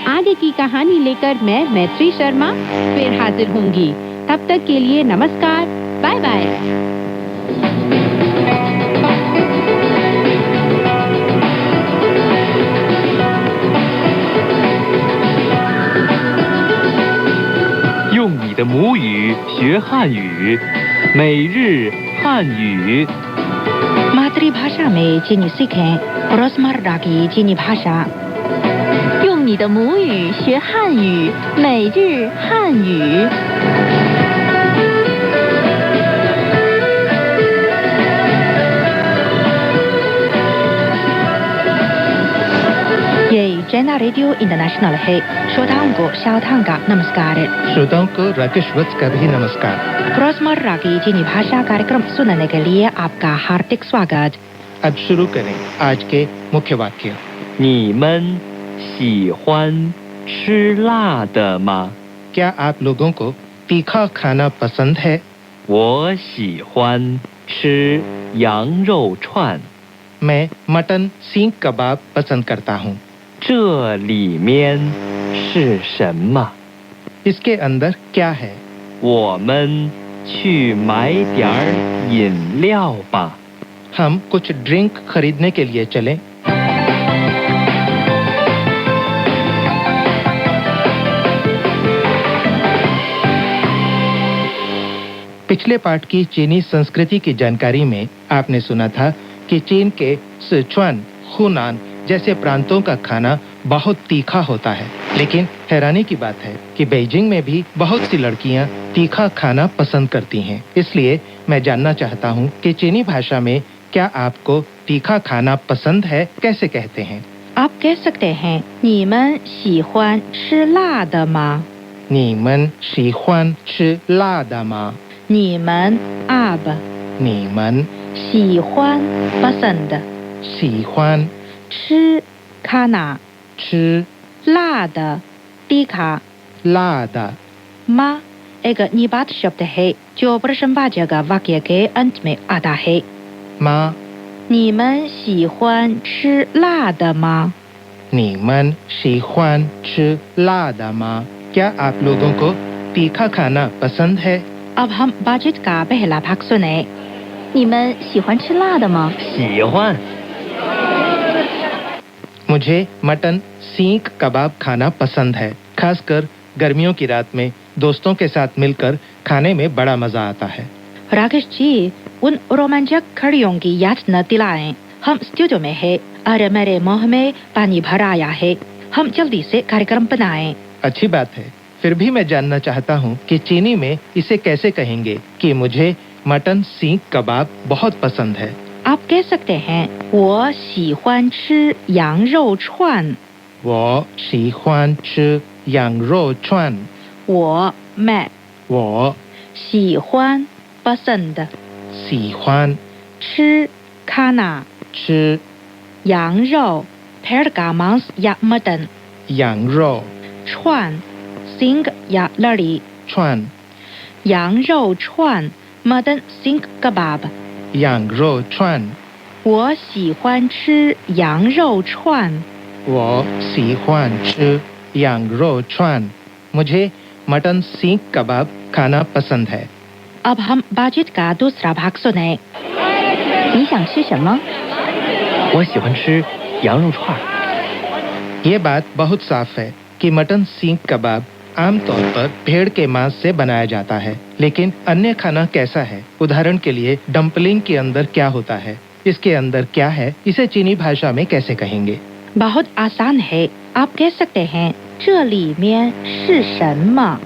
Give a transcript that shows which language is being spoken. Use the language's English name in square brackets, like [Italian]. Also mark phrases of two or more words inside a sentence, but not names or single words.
[Hindi] आगे की कहानी लेकर मैं मैत्री शर्मा फिर हाजिर होंगी। तब तक के लिए नमस्कार, [English] bye bye. [Chinese] 用你的母语学汉语，每日汉语。 [Hindi] मातृभाषा में चीनी सीखें रोजमर्रा की चीनी भाषा। [Chinese] 用你的母语学汉语，每日汉语。 [Hindi] ये चैना रेडियो इंटरनेशनल है। श्रोताओं को शाओथांग का नमस्कार। श्रोताओं को राकेश वत्स का भी नमस्कार। रोजमर्रा की चीनी भाषा कार्यक्रम सुनने के लिए आपका हार्दिक स्वागत। अब शुरू करें आज के मुख्य वाक्य। [Chinese] 你们喜欢吃辣的吗？ [Hindi] क्या आप लोगों को तीखा खाना पसंद है? [Chinese] 我喜欢吃羊肉串。 [Hindi] मैं मटन सींग कबाब पसंद करता हूँ। [Chinese] 这里面是什么？ [Hindi] इसके अंदर क्या है? [Chinese] 我们去买点儿饮料吧。 [Hindi] हम कुछ ड्रिंक खरीदने के लिए चलें। पिछले पाठ की चीनी संस्कृति की जानकारी में आपने सुना था कि चीन के सिचुआन, हुनान जैसे प्रांतों का खाना बहुत तीखा होता है। लेकिन हैरानी की बात है कि बीजिंग में भी बहुत सी लड़कियां तीखा खाना पसंद करती हैं। इसलिए मैं जानना चाहता हूं कि चीनी भाषा में क्या आपको तीखा खाना पसंद है कैसे कहते हैं? आप कह सकते हैं [Chinese] 你们喜欢吃辣的吗？你们喜欢吃辣的吗？你们 आप 你们喜欢 पसंद 喜欢吃 खाना 吃辣的 तीखा 辣的 [Hindi] माँ एक निबात शब्द है जो प्रश्नवाचक वाक्य के अंत में आता है। [Chinese] 妈你们喜欢吃辣的吗？你们喜欢吃辣的吗? [Hindi] क्या आप लोगों को तीखा खाना पसंद है? अब हम बातचीत का पहला भाग सुने। [Chinese] 你们喜欢吃辣的吗？喜欢。 [Hindi] मुझे मटन सींग कबाब खाना पसंद है। खासकर गर्मियों की रात में दोस्तों के साथ मिलकर खाने में बड़ा मजा आता है। राकेश जी, उन रोमांचक घड़ियों की याद न दिलाएं। हम स्टूडियो में है और मेरे मुंह में पानी भर आया है। हम जल्दी से कार्यक्रम बनाएं। अच्छी बात है। फिर भी मैं जानना चाहता हूँ कि चीनी में इसे कैसे कहेंगे कि मुझे मटन सीख कबाब बहुत पसंद है। आप कह सकते हैं [Chinese] 我喜欢吃羊肉串。我喜欢吃羊肉串。我 मैं 我喜欢 पसंद 喜欢吃 खाना 吃 [Hindi] 羊肉 भेड़ का मांस या मटन [Chinese] 羊肉 [Hindi] 串 सिंग या लड़ी [Chinese] 串 [Hindi] 羊肉串 मटन सिंग कबाब [Chinese] 羊肉串。我喜欢吃羊肉串。我喜欢吃羊肉串。 [Hindi] मुझे मटन सीख कबाब खाना पसंद है। अब हम बातचीत का दूसरा भाग सुने। [Chinese] 你想吃什么？我喜欢吃羊肉串。 [Hindi] ये बात बहुत साफ है कि मटन सीख कबाब आमतौर पर भेड़ के मांस से बनाया जाता है, लेकिन अन्य खाना कैसा है? उदाहरण के लिए डम्पलिंग के अंदर क्या होता है? इसके अंदर क्या है? इसे चीनी भाषा में कैसे कहेंगे? बहुत आसान है। आप कह सकते हैं [Chinese] 这里面是什么？